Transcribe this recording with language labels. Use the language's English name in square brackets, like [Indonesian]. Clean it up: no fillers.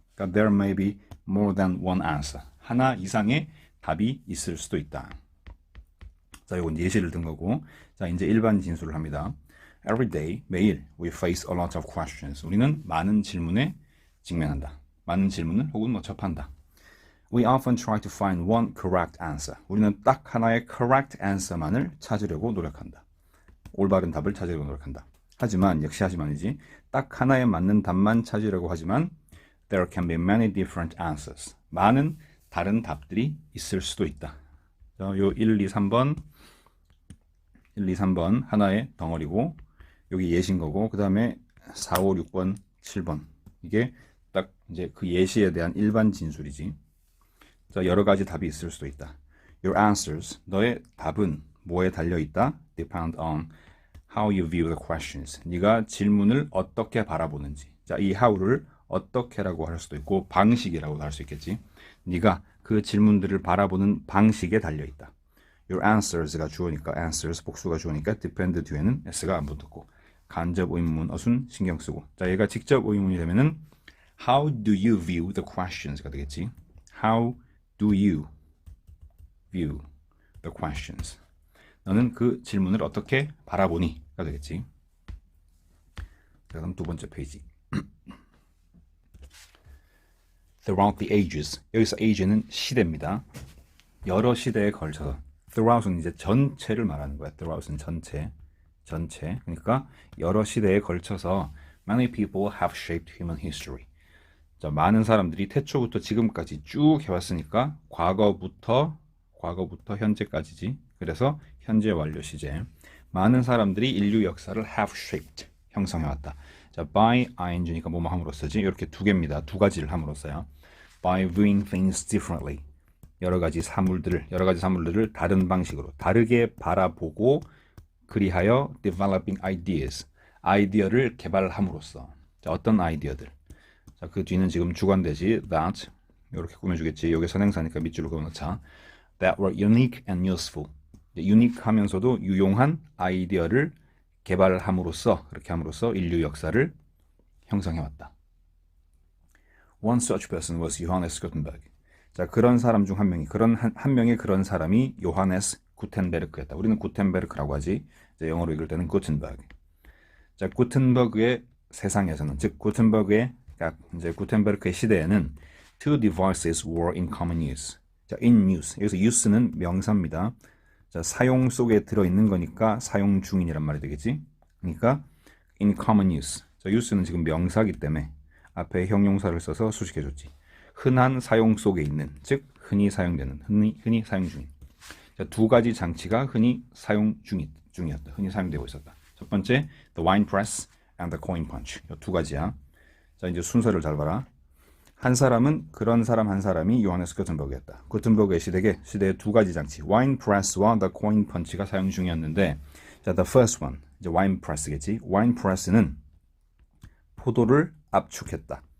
[Korean] 그러니까 [English] there may be more than one answer. [Korean] 하나 이상의 답이 있을 수도 있다. 자, 이건 예시를 든 거고. 자, 이제 일반 진술을 합니다. [English] Every day, [Korean] 매일, [English] we face a lot of questions. [Korean] 우리는 많은 질문에 직면한다. 많은 질문을 혹은 뭐 접한다. [English] We often try to find one correct answer. [Korean] 우리는 딱 하나의 [English] correct answer [Korean] 만을 찾으려고 노력한다. 올바른 답을 찾으려고 노력한다. 하지만, 역시 하지만이지. 딱 하나에 맞는 답만 찾으려고 하지만 [English] there can be many different answers. [Korean] 많은 다른 답들이 있을 수도 있다. 자, 요 1, 2, 3번 하나의 덩어리고 여기 예시인 거고 그 다음에 4, 5, 6번, 7번 이게 딱 이제 그 예시에 대한 일반 진술이지. 자, 여러 가지 답이 있을 수도 있다. [English] Your answers, [Korean] 너의 답은 뭐에 달려 있다? [English] Depend on how you view the questions. [Korean] 네가 질문을 어떻게 바라보는지. 자, 이 how를 어떻게라고 할 수도 있고 방식이라고 할 수 있겠지. 네가 그 질문들을 바라보는 방식에 달려 있다. [English] Your answers [Korean] 가 주어니까 answers 복수가 주어니까 depend 뒤에는 s가 안 붙었고 간접 의문문 어순 신경 쓰고 자, 얘가 직접 의문이 되면은 [English] how do you view the questions [Korean] 가 되겠지. [English] How do you view the questions. [Korean] 너는 그 질문을 어떻게 바라보니가 되겠지. 자, 그럼 두 번째 페이지. [English] Throughout the ages. [Korean] 여기서 age는 시대입니다. 여러 시대에 걸쳐서. Throughout은 이제 전체를 말하는 거야. Throughout은 전체. 그러니까 여러 시대에 걸쳐서 [English] many people have shaped human history. [Korean] 자, 많은 사람들이 태초부터 지금까지 쭉 해왔으니까 과거부터 현재까지지. 그래서 현재 완료 시제. 많은 사람들이 인류 역사를 [English] have shaped. [Korean] 형성해왔다. 자, by ing니까 뭐뭐 함으로써지. 이렇게 두 개입니다. 두 가지를 함으로써요. [English] By viewing things differently. [Korean] 여러 가지 사물들을 다른 방식으로 다르게 바라보고 그리하여 [English] developing ideas. [Korean] 아이디어를 개발함으로써. 자, 어떤 아이디어들. 자, 그 뒤는 지금 주관되지. That 이렇게 꾸며주겠지. 여기 선행사니까 밑줄로 그어놓자. [English] That were unique and useful. [Korean] 유니크하면서도 유용한 아이디어를 개발함으로써, 그렇게 함으로써 인류 역사를 형성해왔다. [English] One such person was Johannes Gutenberg. [Korean] 자, 그런 사람 중 한 명이, 한 명의 그런 사람이 요하네스 구텐베르크였다. 우리는 구텐베르크라고 하지. 이제 영어로 읽을 때는 구텐버그. 자, 구텐버그의 세상에서는, 즉 구텐버그의 이제 구텐베르크의 시대에는 [English] two devices were in common use. 자, in use. [Korean] 여기서 use는 명사입니다. 자, 사용 속에 들어있는 거니까 사용 중인이란 말이 되겠지. 그러니까 [English] in common use. [Korean] 자, use는 지금 명사이기 때문에 앞에 형용사를 써서 수식해줬지. 흔한 사용 속에 있는, 즉 흔히 사용되는, 흔히 사용 중인. 자, 두 가지 장치가 흔히 사용 중이었다. 흔히 사용되고 있었다. 첫 번째, [English] the wine press and the coin punch. [Korean] 이 두 가지야. 자, 이제 순서를 잘 봐라. 한 사람은 그런 사람 한 사람이 요하네스 구텐버그였다. 구텐버그의 시대의 두 가지 장치, 와인 프레스와 [English] the coin punch [Korean] 가 사용 중이었는데, 자, [English] the first one, [Korean] 이제 와인 프레스겠지. 와인 프레스는 포도를 압축했다.